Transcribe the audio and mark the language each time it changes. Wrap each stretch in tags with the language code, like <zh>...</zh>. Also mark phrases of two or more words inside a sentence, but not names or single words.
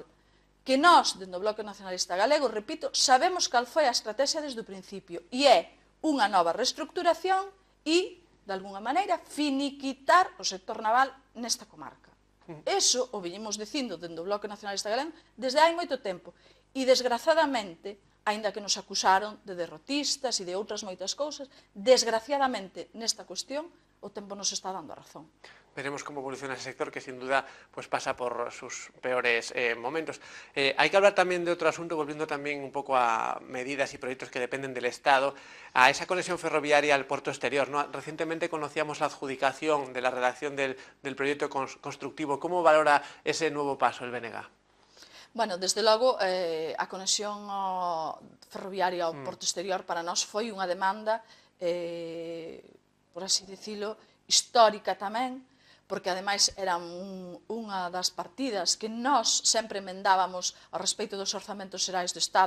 <gl>Que nós, dentro do Bloque Nacionalista Galego, repito, sabemos cal foi a estrategia desde o principio, e é unha nova reestructuración e, de alguna maneira, finiquitar o sector naval nesta comarca. Eso o viñemos dicindo dentro do Bloque Nacionalista Galego desde hai moito tempo, e, desgraciadamente, aínda que nos acusaron de derrotistas e de outras moitas cousas, desgraciadamente, nesta cuestión, o tempo nos está dando a razón.</gl> <es>Veremos cómo evoluciona ese sector que sin duda pues pasa por sus peores momentos. Hay que hablar también de otro asunto, volviendo también un poco a medidas y proyectos que dependen del Estado, a esa conexión ferroviaria al puerto exterior, ¿no? Recientemente conocíamos la adjudicación de la redacción del proyecto constructivo. ¿Cómo valora ese nuevo paso el BNG?</es> <gl>Bueno, desde logo, a conexión ferroviaria ao porto exterior para nós foi unha demanda, por así dicilo, histórica tamén, porque ademais era unha das partidas que nós sempre emendábamos ao respecto dos orzamentos xerais do Estado.</gl>